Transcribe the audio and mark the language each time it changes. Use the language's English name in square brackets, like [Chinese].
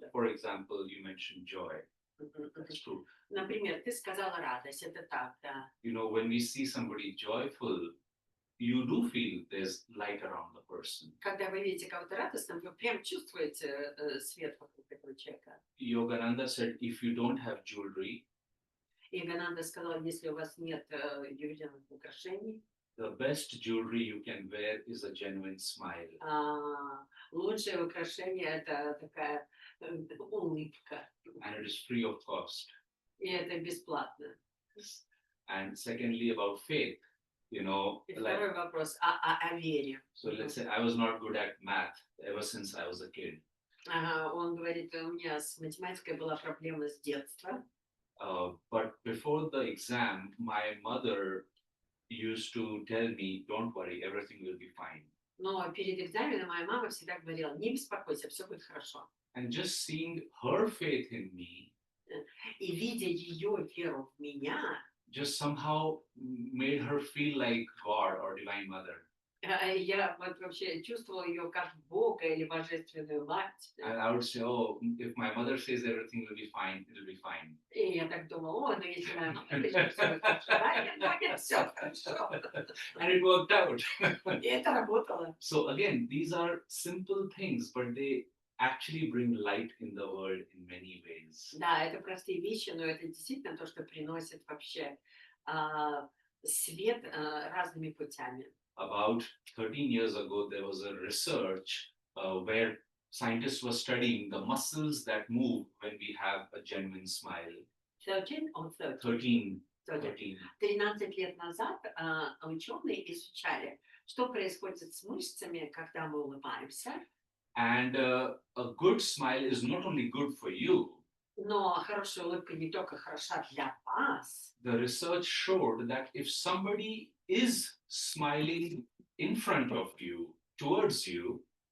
[English] for example, you mentioned joy. That's true. [Russian] Например, ты сказала радость, это так, да. [English] You know, when we see somebody joyful, you do feel there's light around the person. [Russian] Когда вы видите кого-то радостным, вы прям чувствуете свет вокруг этого человека. [English] Yogananda said, if you don't have jewelry, [Russian] И Гананда сказала, если у вас нет ювелирных украшений, [English] the best jewelry you can wear is a genuine smile. [Russian] лучшее украшение это такая улыбка. [English] And it is free of cost. [Russian] И это бесплатно. [English] And secondly, about faith, you know, [Russian] И [English] like, [Russian] второй вопрос о вере. [English] so let's say I was not good at math ever since I was a kid. [Russian] Он говорит, у меня с математикой была проблема с детства. [English] But before the exam, my mother used to tell me, don't worry, everything will be fine. [Russian] Но перед экзаменом моя мама всегда говорила, не беспокойся, все будет хорошо. [English] And just seeing her faith in me [Russian] И видя ее веру в меня, [English] just somehow made her feel like God or Divine Mother. [Russian] я вот вообще чувствовала ее как Бога или Божественную Мать. [English] And I would say, oh, if my mother says everything will be fine, it'll be fine. [Russian] И я так думала, ну если моя мама говорит, что всё будет хорошо, значит, будет всё хорошо. [English] And it worked out. [Russian] И это работало. [English] So again, these are simple things, but they actually bring light in the world in many ways. [Russian] Да, это простые вещи, но это действительно то, что приносит вообще свет разными путями. [English] About 13 years ago, there was a research where scientists were studying the muscles that move when we have a genuine smile. 13 or 30? 13. 13. [Russian] 13 лет назад ученые изучали, что происходит с мышцами, когда мы улыбаемся. [English] And a good smile is not only good for you. [Russian] Но хорошая улыбка не только хороша для вас. [English] The research showed that if somebody is smiling in front of you, towards you,